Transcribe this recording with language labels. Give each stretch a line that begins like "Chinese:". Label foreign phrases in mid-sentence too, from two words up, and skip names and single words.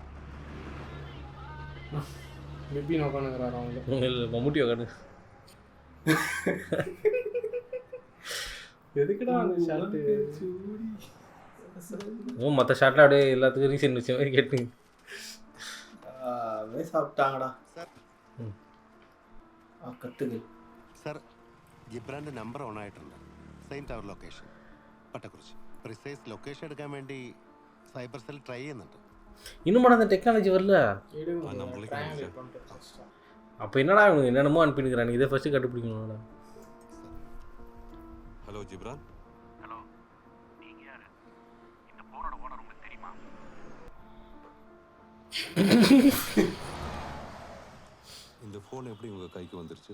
Tamil: பிபின் உட்காந்துக்கிறாரு அவங்க. இல்லை மம்முட்டி உட்காந்து. எதுக்குடா அந்த ஷர்ட்டு மற்ற ஷர்ட்டில் அப்படியே எல்லாத்துக்கும் ரீசன் வச்ச மாதிரி கேட்டுங்க. அதே சாப்பிட்டாங்கடா.
Malayalam: സാർ കട്ടുകൾ. സാർ ജിബ്രാൻ്റെ നമ്പർ ഓൺ ആയിട്ടുണ്ട്.
English: same tower location
Malayalam: പട്ടക്കുറിച്ചി.
English: precise location
Malayalam: എടുക്കാൻ വേണ്ടി
English: cyber cell try
Malayalam: ചെയ്യുന്നുണ്ട്.
Tamil: இன்னும் அந்த டெக்னாலஜி வரல. அப்போ என்னடா இவனுக்கு என்னென்னமோ அனுப்பினுக்கிறான், இதை ஃபஸ்ட்டு கண்டுபிடிக்கணும்டா. ஹலோ ஜிப்ரான். ஹலோ, நீங்கள் யார்? இந்த ஃபோனோட ஓனர் உங்களுக்கு தெரியுமா? இந்த ஃபோன் எப்படி உங்கள் கைக்கு வந்துருச்சு?